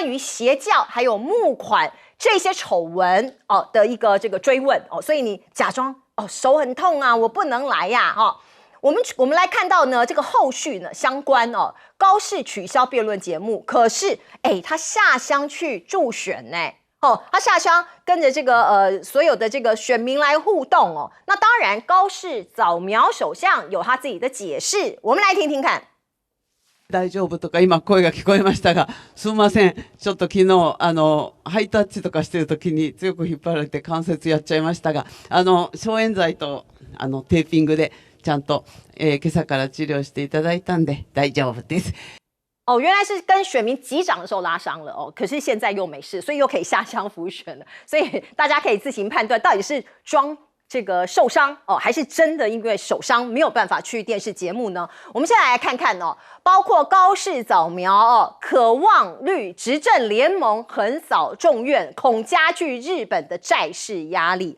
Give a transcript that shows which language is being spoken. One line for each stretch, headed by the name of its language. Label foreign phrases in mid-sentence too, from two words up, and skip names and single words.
Chinese: 于邪教还有募款这些丑闻的一个这个追问所以你假装手很痛我不能来我们来看到呢，这个后续呢相关高市取消辩论节目，可是他下乡去助选呢他下乡跟着这个所有的这个选民来互动那当然高市早苗首相有他自己的解释，我们来听听看。
Japanese: 大丈夫とか今声が聞こえましたが、すみません。ちょっと昨日ハイタッチとかしてる時に強く引っ張られて関節やっちゃいましたが、消炎剤とテーピングでちゃんと、今朝から治療していただいたんで大丈夫です。
Chinese: 原来是跟选民击掌的时候拉伤了可是现在又没事，所以又可以下乡辅选了。所以大家可以自行判断，到底是装这个受伤还是真的因为手伤没有办法去电视节目呢？我们现在来看看包括高市早苗渴望绿执政联盟横扫众院，恐加剧日本的债市压力。